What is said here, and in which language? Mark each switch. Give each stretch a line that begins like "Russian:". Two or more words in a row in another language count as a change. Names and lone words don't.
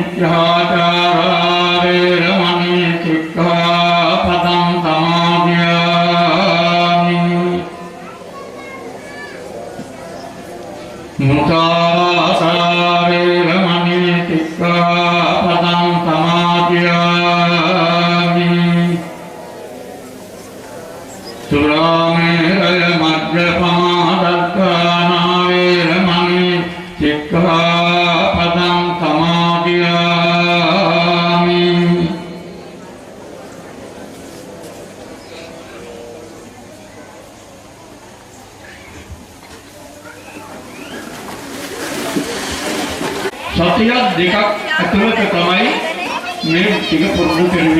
Pali: මිච්ඡාචාරවේරමණී සික්ඛාපදං සමාදියාමි මුසාවාසාවේරමණී සික්ඛාපදං සමාදියාමි සුරාමේරය මජ්ජපමාදත්තානාවේරමණී සික්ඛාපදං
Sinhala: සමාදියාමි සතියක් දෙකක් ඇතුළත තමයි මේ ටික පුරුදු කරන්නේ.